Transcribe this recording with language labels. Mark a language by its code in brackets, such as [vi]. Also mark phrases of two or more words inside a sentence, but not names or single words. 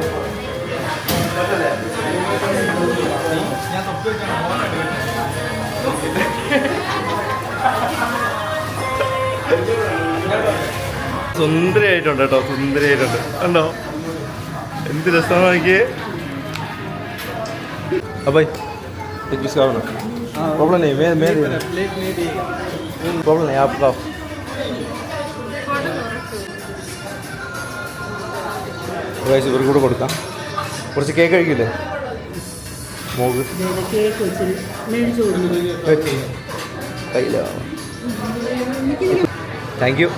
[ml] സുന്ദരിയായിട്ടുണ്ട് കേട്ടോ, സുന്ദരിയായിട്ടുണ്ട് കണ്ടോ, എന്ത് രസമാണ് എനിക്ക്. [hi] അബായി प्रॉब्लम नहीं, मैं प्रॉब्लम नहीं आपका. [ml] വയസ്സ് ഇവർക്ക് കൂടെ കൊടുക്കാം. കുറച്ച് കേക്ക് കഴിക്കില്ലേ മോക്ക്? [en] thank you.